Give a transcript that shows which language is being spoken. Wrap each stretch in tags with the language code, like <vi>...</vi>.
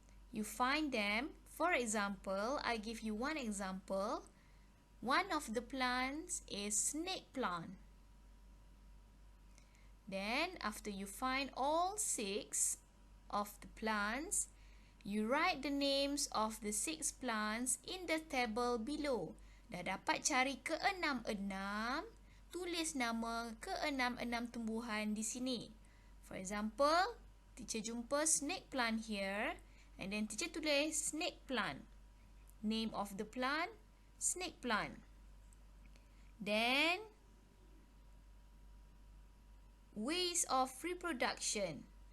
<en>You find them. For example, I give you one example. One of the plants is snake plant. Then, after you find all 6 of the plants, you write the names of the 6 plants in the table below.</en> <ms>Dah dapat cari ke-6, tulis nama ke-6 tumbuhan di sini.</ms> <en>For example, teacher</en> <ms>jumpa</ms> <en>snake plant here, and then teacher</en> <ms>tulis</ms> <en>snake plant. Name of the plant, snake plant. Then, ways of reproduction.</en>